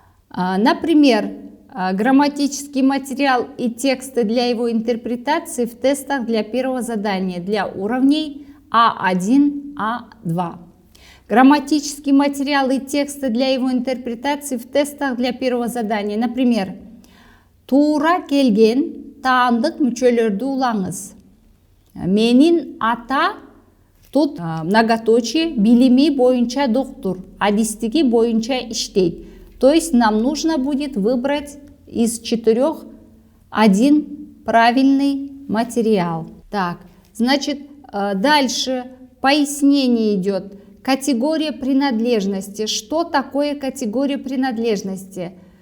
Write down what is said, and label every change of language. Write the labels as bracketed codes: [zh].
[ru] Например, грамматический материал и тексты для его интерпретации в тестах для первого задания для уровней А1, А2. Грамматический материал и тексты для его интерпретации в тестах для первого задания. [ky] Например, тура келген таандык мүчөлөрдү улаңыз. Менин ата [ru] тут многоточие [ky] билими боюнча доктор, адистиги боюнча иштейт. [ru] То есть нам нужно будет выбрать из 4 один правильный материал. Так, значит, дальше пояснение идет. Категория принадлежности. Что такое категория принадлежности?